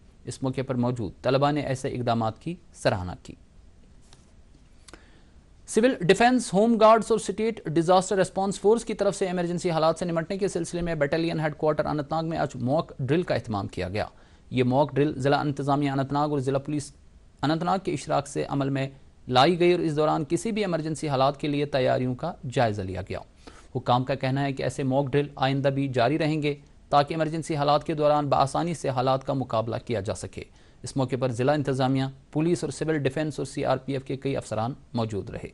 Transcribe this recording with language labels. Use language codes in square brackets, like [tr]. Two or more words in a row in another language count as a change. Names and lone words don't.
[ur] اس موقع پر موجود طلبہ نے ایسے اقدامات کی سراہنا کی۔ سول ڈیفنس، ہوم گارڈز اور اسٹیٹ ڈیزاسٹر ریسپانس فورس کی طرف سے ایمرجنسی حالات سے نمٹنے کے سلسلے میں [en] Battalion Headquarter [ur] اننت ناگ میں آج [en] mock drill [ur] کا اہتمام کیا گیا۔ یہ [en] mock drill [ur] ضلع انتظامیہ اننت ناگ اور ضلع پولیس اننت ناگ کے اشتراک سے عمل میں لائی گئی اور اس دوران کسی بھی ایمرجنسی حالات کے لیے تیاریوں کا جائزہ لیا گیا۔ حکام کا کہنا ہے کہ ایسے [en] mock drill [ur] آئندہ بھی جاری رہیں گے تاکہ ایمرجنسی حالات کے دوران بآسانی سے حالات کا مقابلہ کیا جا سکے۔ اس موقع پر ضلع انتظامیہ، پولیس اور سول ڈیفنس اور سی آر پی ایف کے کئی افسران موجود رہے۔